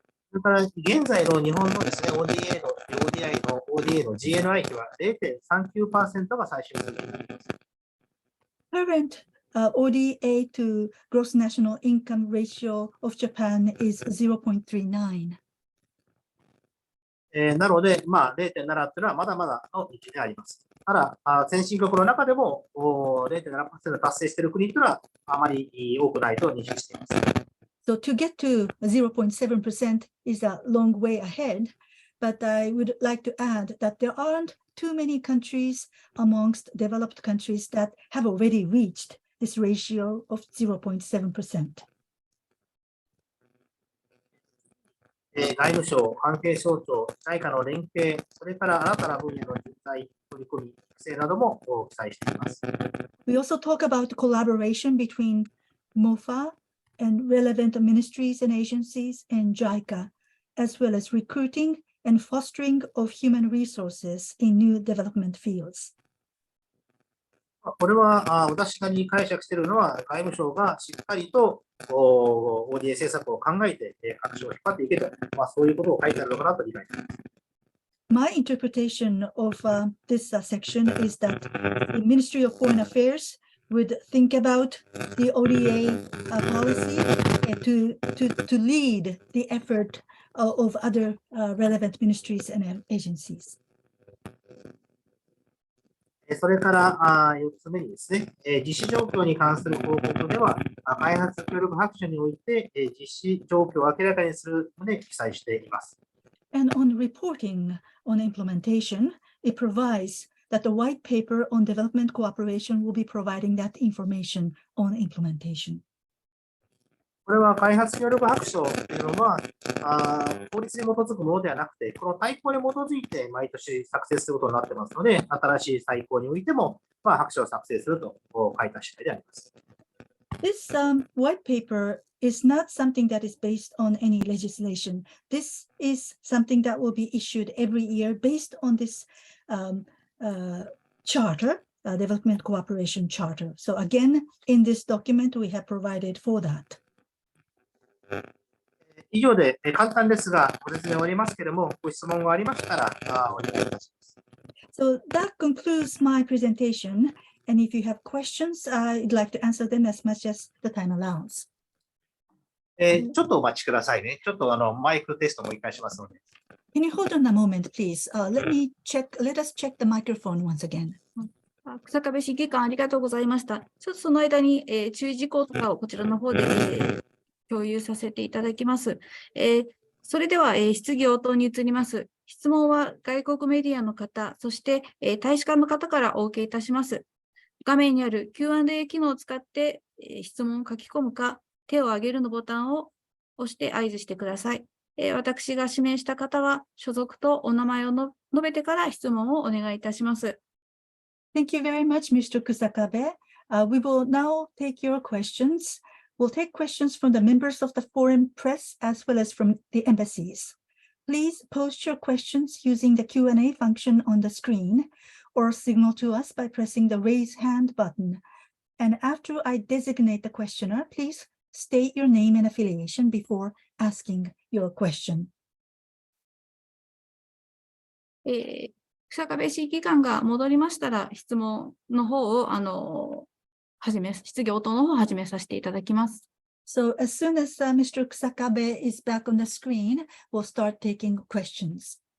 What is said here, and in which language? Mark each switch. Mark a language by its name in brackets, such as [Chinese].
[Japanese] それから現在の日本のですね、ODA の GNI 比は 0.39% が最終水準になります。 [English] Current ODA to gross national income ratio of Japan is 0.39. [Japanese] なので、0.7というのはまだまだの位置にあります。ただ、先進国の中でも 0.7% 達成している国というのはあまり多くないと認識しています。 [English] So to get to 0.7% is a long way ahead, but I would like to add that there aren't too many countries amongst developed countries that have already reached this ratio of 0.7%. [Japanese] 外務省、関係省庁、内科の連携、それから新たな分野の人材、取り組み、育成なども記載しています。 [English] We also talk about collaboration between MOFA and relevant ministries and agencies and JICA, as well as recruiting and fostering of human resources in new development fields. [Japanese] これは私が解釈しているのは、外務省がしっかりとODA 政策を考えて各省を引っ張っていけと、そういうことを書いてあるのかなと理解しています。 [English] My interpretation of this section is that the Ministry of Foreign Affairs would think about the ODA policy to lead the effort of other relevant ministries and agencies. [Japanese] それから4つ目にですね、実施状況に関する報告では、開発協力白書において実施状況を明らかにする旨記載しています。 [English] And on reporting on implementation, it provides that the white paper on development cooperation will be providing that information on implementation. [Japanese] これは開発協力白書というのは、法律に基づくものではなくて、この大綱に基づいて毎年作成することになっていますので、新しい大綱においても、白書を作成すると書いた次第であります。 [English] This white paper is not something that is based on any legislation. This is something that will be issued every year based on this charter, Development Cooperation Charter. So again, in this document, we have provided for that. [Japanese] 以上で簡単ですが、ご説明終わりますけれども、ご質問がありましたらお願いいたします。 [English] So that concludes my presentation. And if you have questions, I'd like to answer them as much as the time allows. [Japanese] ちょっとお待ちくださいね。ちょっとマイクテストもう一回しますので。 [English] Can you hold on a moment, please? Let us check the microphone once again. [Japanese] 日下部審議官ありがとうございました。ちょっとその間に、注意事項とかをこちらの方で、共有させていただきます。それでは、質疑応答に移ります。質問は外国メディアの方、そして、大使館の方からお受けいたします。画面にある Q&A 機能を使って、質問を書き込むか、手を挙げるのボタンを押して合図してください。私が指名した方は、所属とお名前を述べてから質問をお願いいたします。 [English] Thank you very much, Mr. KUSAKABE. We will now take your questions. We'll take questions from the members of the foreign press as well as from the embassies. Please post your questions using the Q&A function on the screen or signal to us by pressing the raise hand button. And after I designate the questioner, please state your name and affiliation before asking your question. [Japanese] 日下部審議官が戻りましたら、質問の方を、質疑応答の方を始めさせていただきます。 [English] So as soon as Mr. KUSAKABE is back on the screen, we'll start taking questions.